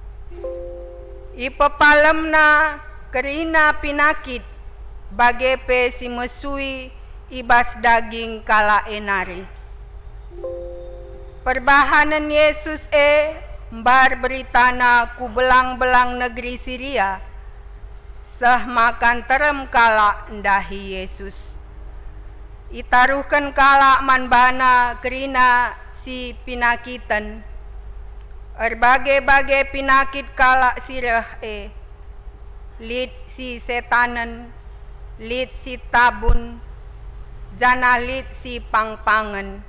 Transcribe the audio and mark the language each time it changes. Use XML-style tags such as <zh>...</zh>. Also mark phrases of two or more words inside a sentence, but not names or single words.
<btx>Ipepalemna kerina pinakit bagepe si mesui ibas daging kala enari. Perbahanan Yesus mbar beritana ku belang-belang negeri Syria. Sah makan terem kala ndahi Yesus. Itaruhkan kala manbana kerina si pinakitan. Berbagai-bagai pinakit kala sirah lid si setanan, lid si tabun, jana lid si pangpangan.</btx>